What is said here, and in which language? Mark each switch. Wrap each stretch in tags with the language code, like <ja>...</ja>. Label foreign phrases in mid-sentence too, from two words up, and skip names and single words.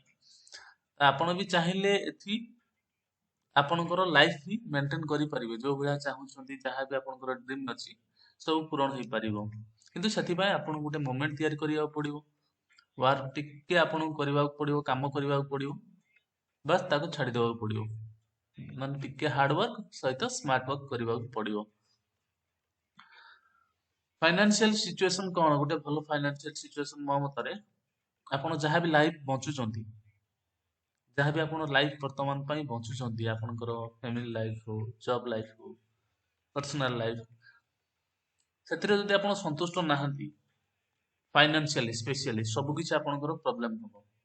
<or>ଆପଣ ବି ଚାହିଁଲେ ଏଠି ଆପଣଙ୍କର ଲାଇଫ ବି ମେଣ୍ଟେନ କରିପାରିବେ ଯୋଉ ଭଳିଆ ଚାହୁଁଛନ୍ତି ଯାହା ବି ଆପଣଙ୍କର ଡ୍ରିମ୍ ଅଛି ସବୁ ପୂରଣ ହେଇପାରିବ। କିନ୍ତୁ ସେଥିପାଇଁ ଆପଣଙ୍କୁ ଗୋଟେ ମୋମେଣ୍ଟ ତିଆରି କରିବାକୁ ପଡିବ। ୱାର୍କ ଟିକେ ଆପଣଙ୍କୁ କରିବାକୁ ପଡିବ କାମ କରିବାକୁ ପଡିବ ବାସ୍ ତାକୁ ଛାଡିଦେବାକୁ ପଡିବ। ମାନେ ଟିକେ ହାର୍ଡ ୱାର୍କ ସହିତ ସ୍ମାର୍ଟ ୱାର୍କ କରିବାକୁ ପଡିବ।</or> <en>financial situation</en> <or>କୌଣସି ଗୋଟେ ଭଲ</or> <en>financial situation</en> <or>मो मତରେ ଆପଣ ଯାହା ବି ଲାଇଫ ବଞ୍ଚୁଛନ୍ତି ଯାହା ବି ଆପଣ ଲାଇଫ ବର୍ତ୍ତମାନ ପାଇଁ ବଞ୍ଚୁଛନ୍ତି ଆପଣଙ୍କର ଫ୍ୟାମିଲି ଲାଇଫ ହଉ ଜବ ଲାଇଫ ହଉ ପର୍ସନାଲ ଲାଇଫ ସେଥିରେ ଯଦି ଆପଣ ସନ୍ତୁଷ୍ଟ ନାହାନ୍ତି ଫାଇନାନ୍ସିଆଲି ସ୍ପେସିଆଲି ସବୁ କିଛି ଆପଣଙ୍କର ପ୍ରୋବ୍ଲେମ ହବ।</or>